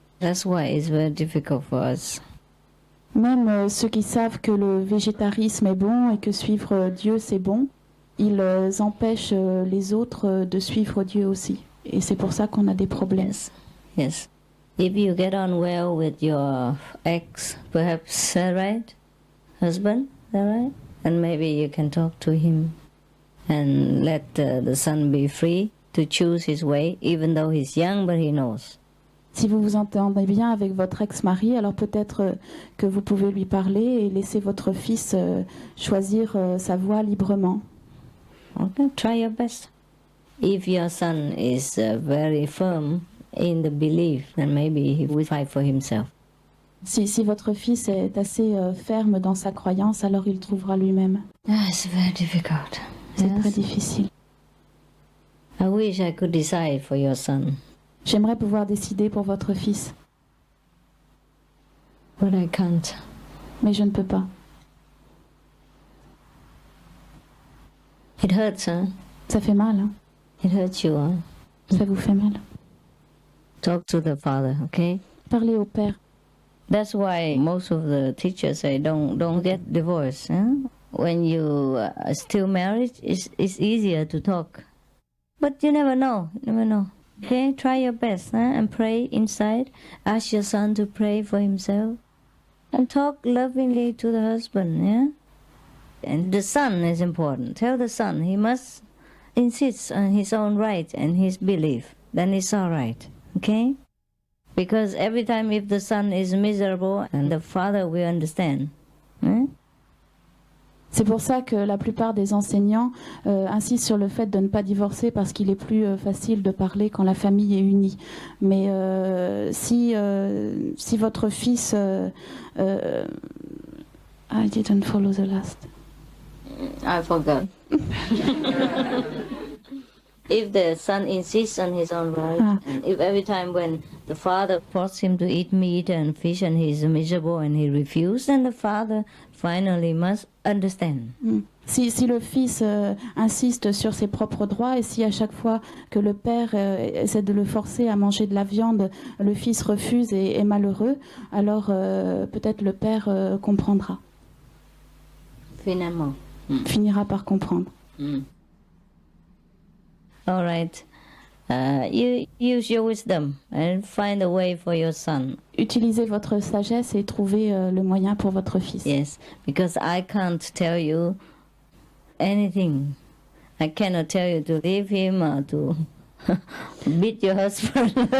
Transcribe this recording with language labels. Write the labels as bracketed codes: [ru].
[en] That's why it's very difficult for us. [fr] Même ceux qui savent que le végétarisme est bon et que suivre Dieu c'est bon, ils empêchent les autres de suivre Dieu aussi. Et c'est pour ça qu'on a des problèmes. [en] Yes. If you get on well with your ex, perhaps, right? Husband, right? And maybe you can talk to him and let the son be free to choose his way, even though he's young, but he knows. [fr] Si vous vous entendez bien avec votre ex-mari, alors peut-être que vous pouvez lui parler et laisser votre fils choisir sa voie librement. [en] Okay, try your best. If your son is very firm in the belief, then maybe he will fight for himself. [fr] Si votre fils est assez ferme dans sa croyance, alors il trouvera lui-même. [en] It's very difficult. [fr] C'est très difficile. [en] I wish I could decide for your son. [fr] J'aimerais pouvoir décider pour votre fils. [en] But I can't. [fr] Mais je ne peux pas. [en] It hurts, huh? [fr] Ça fait mal, hein? [en] It hurts you, huh? [fr] Ça vous fait mal. [en] Talk to the father, okay? [fr] Parlez au père. [en] That's why most of the teachers say don't get divorced. Huh? When you are still married, it's easier to talk. But you never know. Okay, try your best and pray inside. Ask your son to pray for himself. And talk lovingly to the husband, yeah? And the son is important. Tell the son he must insist on his own right and his belief. Then it's all right, okay? Because every time if the son is miserable, and the father will understand. [fr] C'est pour ça que la plupart des enseignants insistent sur le fait de ne pas divorcer parce qu'il est plus facile de parler quand la famille est unie. Mais si votre fils... [en] I didn't follow the last. I forgot. If the son insists on his own right, and if every time when the father forces him to eat meat and fish and he's miserable and he refuses, then the father finally must understand. [fr] Si le fils insiste sur ses propres droits et si à chaque fois que le père essaie de le forcer à manger de la viande, le fils refuse et est malheureux, alors peut-être le père comprendra. Finalement. Finira par comprendre. [en] All right. You use your wisdom and find a way for your son. [fr] Utilisez votre sagesse et trouvez le moyen pour votre fils. [en] Yes, because I can't tell you anything. I cannot tell you to leave him or to beat your husband.